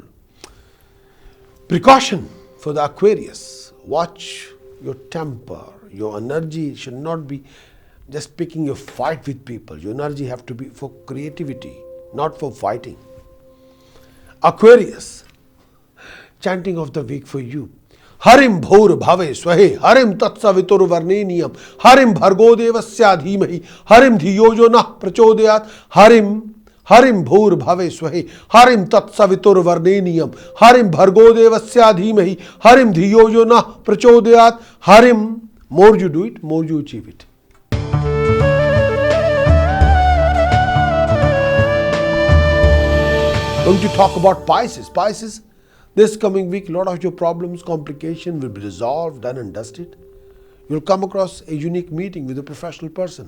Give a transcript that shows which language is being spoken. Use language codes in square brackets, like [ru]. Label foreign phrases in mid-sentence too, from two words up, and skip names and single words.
[en] Precaution for the Aquarius: watch your temper. Your energy should not be just picking a fight with people. Your energy have to be for creativity, not for fighting. Aquarius, chanting of the week for you: [sa] ह्रीं भूर् भुवः स्वः ह्रीं तत्सवितुर् वरेण्यं ह्रीं भर्गो देवस्य धीमहि ह्रीं धियो यो नः प्रचोदयात् ह्रीं भूर् भुवः स्वः ह्रीं तत्सवितुर् वरेण्यं ह्रीं भर्गो देवस्य धीमहि ह्रीं धियो यो नः प्रचोदयात् ह्रीं. [en] More you do it, more you achieve it. Going to talk about Pisces. Pisces, this coming week, a lot of your problems, complications will be resolved, done and dusted. You'll come across a unique meeting with a professional person.